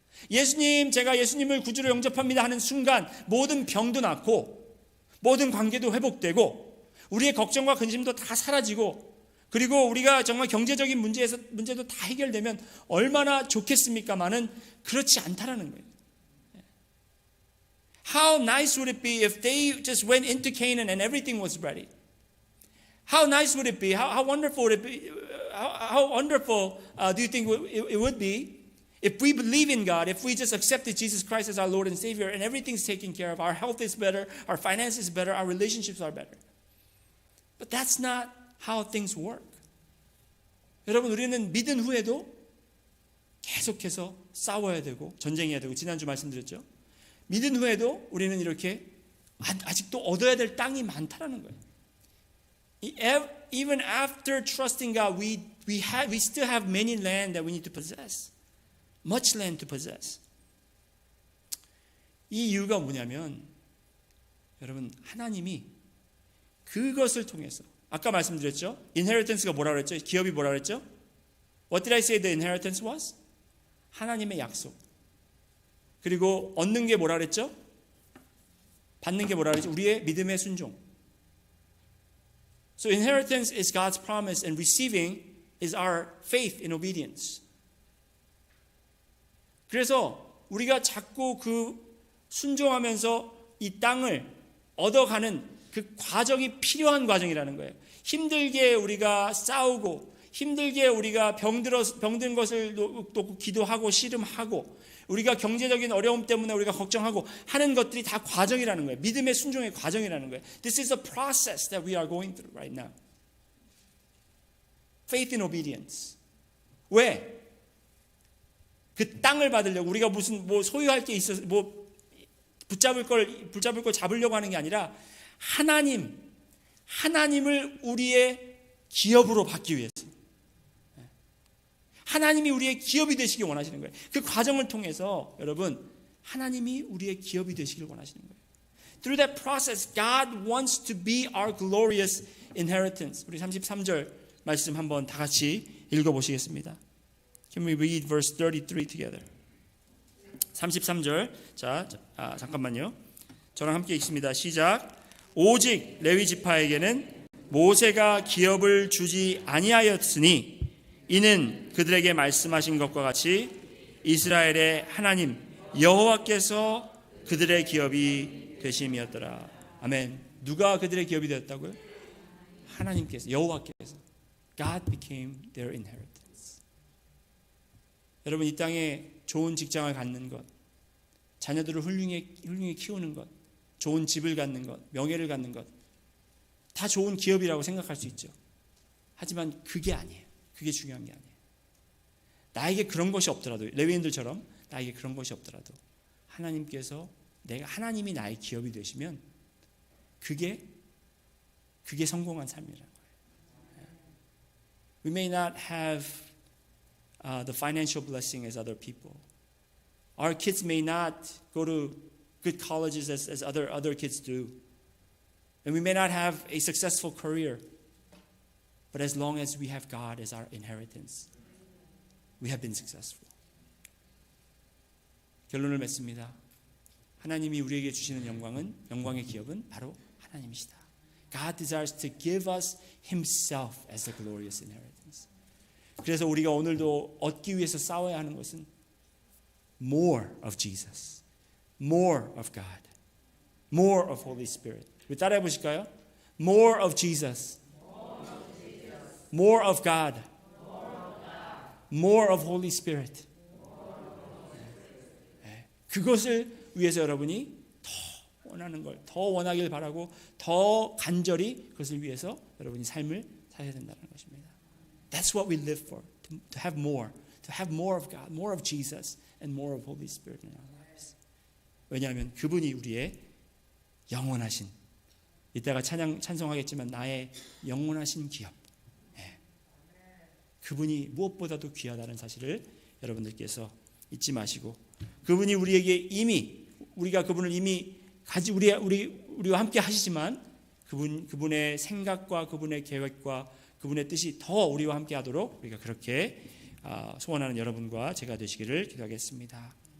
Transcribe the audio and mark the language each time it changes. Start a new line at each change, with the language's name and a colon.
Korean: 예수님 제가 예수님을 구주로 영접합니다 하는 순간 모든 병도 낫고 모든 관계도 회복되고 우리의 걱정과 근심도 다 사라지고 그리고 우리가 정말 경제적인 문제도 다 해결되면 얼마나 좋겠습니까마는 그렇지 않다라는 거예요.
English: How nice would it be if they just went into Canaan and everything was ready? How nice would it be? How wonderful would it be? How wonderful do you think it would be if we believe in God, if we just accepted Jesus Christ as our Lord and Savior and everything's taken care of, our health is better, our finances is better, our relationships are better. But that's not how things work.
Korean: 여러분 우리는 믿은 후에도 계속해서 싸워야 되고 전쟁해야 되고 지난주 말씀드렸죠. 믿은 후에도 우리는 이렇게 아직도 얻어야 될 땅이 많다라는 거예요.
English: Even after trusting God, we still have many land that we need to possess. Much land to possess.
Korean: 이 이유가 뭐냐면 여러분 하나님이 그것을 통해서 아까 말씀드렸죠. inheritance가 뭐라 그랬죠? 기업이 뭐라 그랬죠?
English: What did I say the inheritance was?
Korean: 하나님의 약속. 그리고 얻는 게 뭐라 그랬죠? 받는 게 뭐라 그랬죠? 우리의 믿음의 순종.
English: So inheritance is God's promise and receiving is our faith in obedience.
Korean: 그래서 우리가 자꾸 그 순종하면서 이 땅을 얻어가는 그 과정이 필요한 과정이라는 거예요. 힘들게 우리가 싸우고 힘들게 우리가 병든 것을 또 기도하고 씨름하고 우리가 경제적인 어려움 때문에 우리가 걱정하고 하는 것들이 다 과정이라는 거예요. 믿음의 순종의 과정이라는 거예요.
English: This is a process that we are going through right now. Faith in obedience.
Korean: 왜? 그 땅을 받으려고 우리가 무슨 뭐 소유할 게 있어서 뭐 붙잡을 걸 잡으려고 하는 게 아니라 하나님을 우리의 기업으로 받기 위해서. 하나님이 우리의 기업이 되시길 원하시는 거예요. 그 과정을 통해서 여러분 하나님이 우리의 기업이 되시길 원하시는 거예요.
English: Through that process, God wants to be our glorious inheritance.
Korean: 우리 33절 말씀 한번 다 같이 읽어보시겠습니다.
English: Can we read verse 33 together?
Korean: 33절. 잠깐만요. 저랑 함께 읽습니다. 시작. 오직 레위 지파에게는 모세가 기업을 주지 아니하였으니 이는 그들에게 말씀하신 것과 같이 이스라엘의 하나님 여호와께서 그들의 기업이 되심이었더라. 아멘. 누가 그들의 기업이 되었다고요? 하나님께서, 여호와께서.
English: God became their inheritance.
Korean: 여러분 이 땅에 좋은 직장을 갖는 것, 자녀들을 훌륭히 키우는 것, 좋은 집을 갖는 것, 명예를 갖는 것, 다 좋은 기업이라고 생각할 수 있죠. 하지만 그게 아니에요. 그게 중요한 게 아니에요. 나에게 그런 것이 없더라도 레위인들처럼 나에게 그런 것이 없더라도 하나님이 나의 기업이 되시면 그게 성공한 삶이라는 거예요.
English: We may not have the financial blessing as other people. Our kids may not go to good colleges as other kids do. And we may not have a successful career. But as long as we have God as our inheritance, we have been successful.
Korean: 결론을 맺습니다. 하나님이 우리에게 주시는 영광의 기업은 바로 하나님이시다.
English: God desires to give us Himself as the glorious inheritance.
Korean: 그래서 우리가 오늘도 얻기 위해서 싸워야 하는 것은
English: more of Jesus, more of God, more of Holy Spirit.
Korean: 우리 따라해 보실까요?
English: More of Jesus. More of God. More of Holy Spirit.
Korean: 그것을 위해서 여러분이 더 원하는 걸, 더 원하길 바라고 더 간절히 그것을 위해서 여러분이 삶을 살아야 된다는 것입니다.
English: That's what we live for. To have more. to have more of God, more of Jesus, and more of Holy Spirit in our lives.
Korean: 왜냐하면 그분이 우리의 영원하신, 이따가 찬송하겠지만 나의 영원하신 기업, 그분이 무엇보다도 귀하다는 사실을 여러분들께서 잊지 마시고, 그분이 우리에게 이미, 우리가 그분을 이미 우리와 함께 하시지만 그분의 생각과 그분의 계획과 그분의 뜻이 더 우리와 함께 하도록 우리가 그렇게 소원하는 여러분과 제가 되시기를 기도하겠습니다.